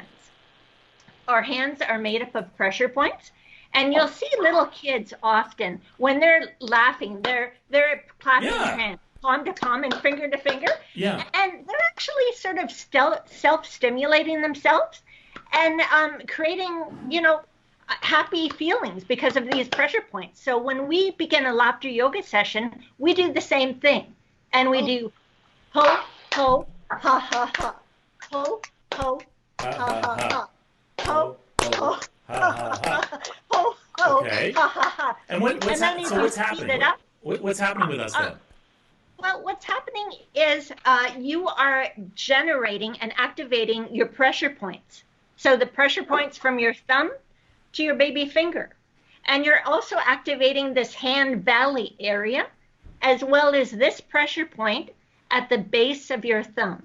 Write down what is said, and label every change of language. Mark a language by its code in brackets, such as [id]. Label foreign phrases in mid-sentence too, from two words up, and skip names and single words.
[en] Our hands are made up of pressure points, and you'll see little kids often when they're laughing, they're clapping their hands, palm to palm and finger to finger, Yeah. and they're actually sort of self-stimulating themselves and creating, happy feelings because of these pressure points. So when we begin a laughter yoga session, we do the same thing, and we do ho ho ha ha ha, ho ho ha ha ha, ho ho ha ha ha, ho ho ha ha ha. And what's happening? What's happening with us then? Well, what's happening is you are generating and activating your pressure points. So the pressure points from your thumb to your baby finger. And you're also activating this hand valley area, as well as this pressure point at the base of your thumb.